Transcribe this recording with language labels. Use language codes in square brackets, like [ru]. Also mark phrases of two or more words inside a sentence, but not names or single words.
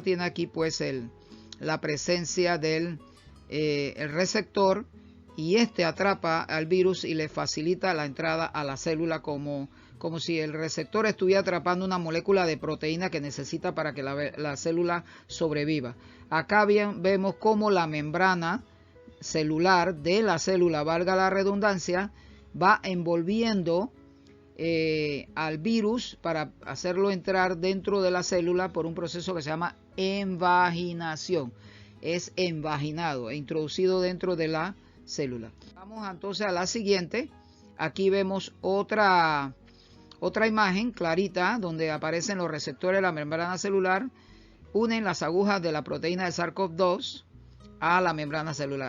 [es] Tiene aquí pues la presencia del el receptor, y este atrapa al virus y le facilita la entrada a la célula como si el receptor estuviera atrapando una molécula de proteína que necesita para que la célula sobreviva. Acá bien vemos cómo la membrana celular de la célula, valga la redundancia, va envolviendo al virus para hacerlo entrar dentro de la célula por un proceso que se llama envaginación. Es envaginado e introducido dentro de la célula. Vamos entonces a la siguiente. Aquí vemos otra imagen clarita donde aparecen los receptores de la membrana celular, unen las agujas de la proteína de SARS-CoV-2 a la membrana celular.